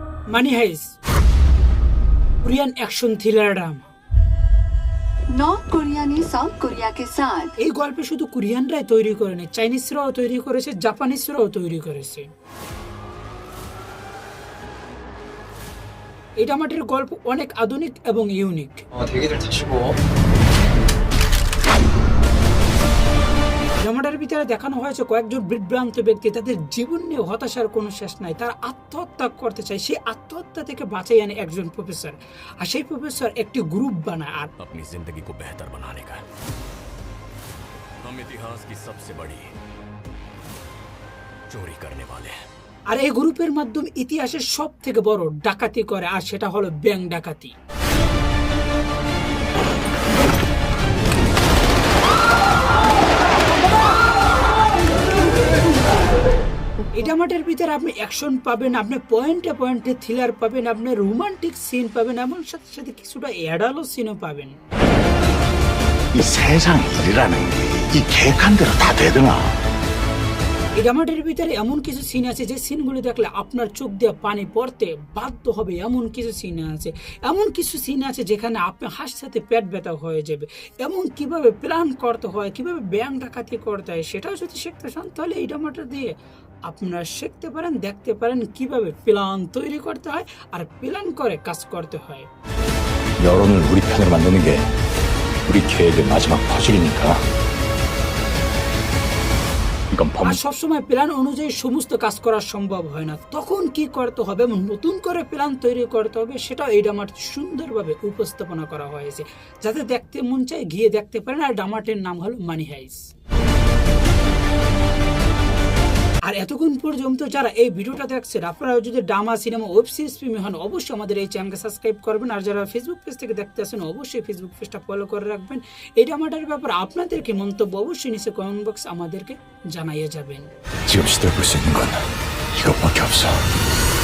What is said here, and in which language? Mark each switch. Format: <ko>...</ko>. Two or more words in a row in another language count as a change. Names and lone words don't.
<bn>মানি হাইস কোরিয়ান অ্যাকশন থ্রিলার ড্রামা।</bn> <hi>नॉर्थ कोरिया ने साउथ कोरिया के साथ</hi> <bn>এই গল্প শুধু কোরিয়ানরাই তৈরি করেনি, চাইনিজরাও তৈরি করেছে, জাপানিজরাও তৈরি করেছে। এই ড্রামাটির গল্প অনেক আধুনিক এবং ইউনিক।</bn> <ko>대기들 타시고</ko> <bn>ড্রামাটার ভিতরে দেখানো হয়েছে কয়েকজন বিভ্রান্ত ব্যক্তি, তাদের জীবন নিয়ে হতাশার কোনো শেষ নাই, তারা আত্মহত্যা করতে চায়। সেই আত্মহত্যা থেকে বাঁচাই আনে একজন প্রফেসর, আর সেই প্রফেসর একটি গ্রুপ বানায়। আর</bn> <hi>अपनी जिंदगी को बेहतर बनाने का हम इतिहास की सबसे बड़ी चोरी करने वाले हैं।</hi> <bn>আর এই গ্রুপের মাধ্যমে ইতিহাসের সব থেকে বড় ডাকাতি করে, আর সেটা হলো ব্যাংক ডাকাতি। এই ড্রামাটার ভিতরে আপনি অ্যাকশন পাবেন, আপনি পয়েন্টে পয়েন্টে থ্রিলার পাবেন, আপনি রোমান্টিক সিন পাবেন, এমন সাথে সাথে কিছুটা অ্যাডাল্ট সিনও পাবেন।</bn> <ko>이 세상 일이라는 게 이 계획한 대로 다 되더나.</ko> <bn>এই ড্রামাটির ভিতরে এমন কিছু সিন আছে যে সিনগুলো দেখলে আপনার চোখ দিয়ে পানি পড়তে বাধ্য হবে, এমন কিছু সিন আছে। এমন কিছু সিন আছে যেখানে আপনি হাসতে পেট ব্যথা হয়ে যাবে। এমন কিভাবে প্ল্যান করতে হয়, কিভাবে ব্যাংক ডাকাতি করতে হয়, সেটাও যদি শিখতে চান তাহলে এই ড্রামাটা দিয়ে আপনারা শিখতে পারেন, দেখতে পারেন কিভাবে প্ল্যান তৈরি করতে হয় আর প্ল্যান করে কাজ করতে হয়।</bn> <ko>여론을 우리 편으로 만드는 게 우리 계획의 마지막 퍼즐이니까. 이건</ko> <bn>আর</bn> <ko>범</ko> <bn>সবসময় প্ল্যান অনুযায়ী সমস্ত কাজ করা সম্ভব হয় না, তখন কি করতে হবে এবং নতুন করে প্ল্যান তৈরি করতে হবে, সেটাও এই ড্রামাটি সুন্দরভাবে উপস্থাপনা করা হয়েছে, যাতে দেখতে মন চায় গিয়ে দেখতে পারেন। আর ড্রামাটির নাম হলো মানি হাইস। আর এতক্ষণ পর্যন্ত যারা এই ভিডিওটা দেখছেন, আপনারা যদি ড্রামা সিনেমা ওয়েব সিরিজ প্রেমী হন, অবশ্যই আমাদের এই চ্যানেলকে সাবস্ক্রাইব করবেন। আর যারা ফেসবুক পেজ থেকে দেখতে আসেন, অবশ্যই ফেসবুক পেজটা ফলো করে রাখবেন। এই ড্রামাটার ব্যাপারে আপনাদের কি মন্তব্য, অবশ্যই নিচে কমেন্ট বক্স আমাদেরকে জানাইয়ে যাবেন।</bn> <ko>지금 시도해볼 수 있는 건 이것밖에 없어.</ko>